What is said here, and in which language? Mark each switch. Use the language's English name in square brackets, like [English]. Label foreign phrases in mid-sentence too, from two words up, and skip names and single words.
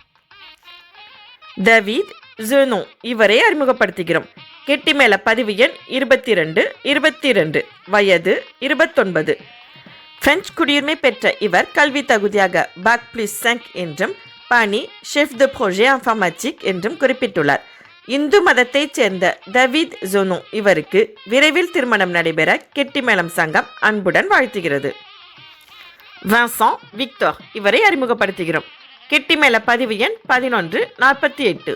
[Tamil] டேவிட் ஜெனோன் இவரை அறிமுகப்படுத்துகிறோம். கெட்டிமேள பதிவு எண் 22. வயது 29. பிரெஞ்சு குடியுரிமை பெற்ற இவர் கல்வி தகுதியாக [French] bac plus 5 [Tamil] என்றும் பணி [French] chef de projet informatique [Tamil] என்றும் குறிப்பிட்டுள்ளார். இந்து மதத்தைச் சேர்ந்த டேவிட் ஜெனோன் இவருக்கு விரைவில் திருமணம் நடைபெற கெட்டிமேளம் சங்கம் அன்புடன் வாழ்த்துகிறது. வின்சென்ட் விக்டர் இவரை அறிமுகப்படுத்துகிறோம். கெட்டிமேள பதிவு எண் 1148.